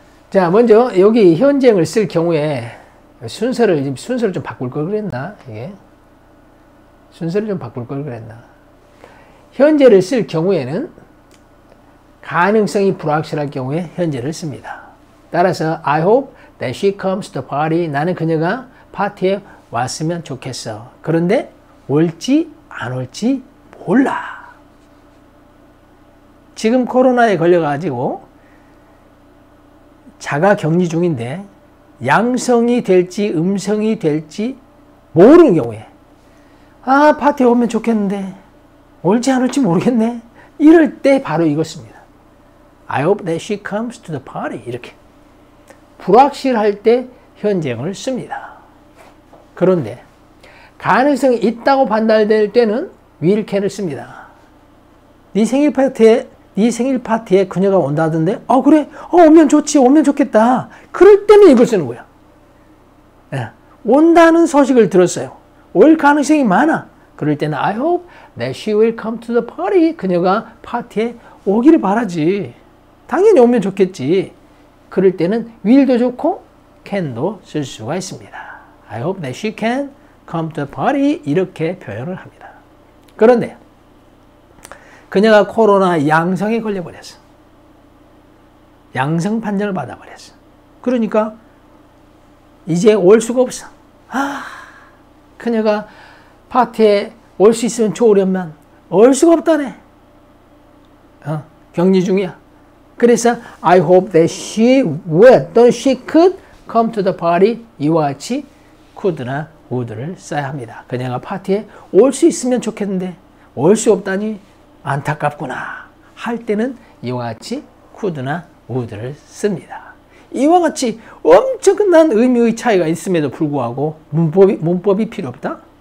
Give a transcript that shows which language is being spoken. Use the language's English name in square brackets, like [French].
[Korean] 자, 먼저 여기 현재형을 쓸 경우에 순서를 좀 바꿀 걸 그랬나? 이게 순서를 좀 바꿀 걸 그랬나? 현재를 쓸 경우에는 가능성이 불확실할 경우에 현재를 씁니다. 따라서 [English] I hope that she comes to the party. [Korean] 나는 그녀가 파티에 왔으면 좋겠어. 그런데 올지 안 올지 몰라. 지금 코로나에 걸려가지고 자가 격리 중인데 양성이 될지 음성이 될지 모르는 경우에 파티에 오면 좋겠는데 올지 안 올지 모르겠네. 이럴 때 바로 이거 씁니다. [English] I hope that she comes to the party. [Korean] 이렇게. 불확실할 때 현재형을 씁니다. 그런데 가능성이 있다고 판단될 때는 will, can을 씁니다. 네 생일 파티에 그녀가 온다던데 그래? 오면 좋지. 오면 좋겠다. 그럴 때는 이걸 쓰는 거야. 온다는 소식을 들었어요. 올 가능성이 많아. 그럴 때는 [English] I hope that she will come to the party. [Korean] 그녀가 파티에 오기를 바라지. 당연히 오면 좋겠지. 그럴 때는 will도 좋고 can도 쓸 수가 있습니다. [English] I hope that she can come to the party. [Korean] 이렇게 표현을 합니다. 그런데 그녀가 코로나 양성에 걸려버렸어. 양성 판정을 받아버렸어. 그러니까 이제 올 수가 없어. 그녀가 파티에 올 수 있으면 좋으련만 올 수가 없다네. 격리 중이야. 그래서 [English] I hope that she would [Korean] 또는 [English] she could come to the party. [Korean] 이와 같이 could나 would를 써야 합니다. 그녀가 파티에 올 수 있으면 좋겠는데 올 수 없다니 안타깝구나 할 때는 이와 같이 could나 would를 씁니다. 이와 같이 엄청난 의미의 차이가 있음에도 불구하고 문법이 필요 없다?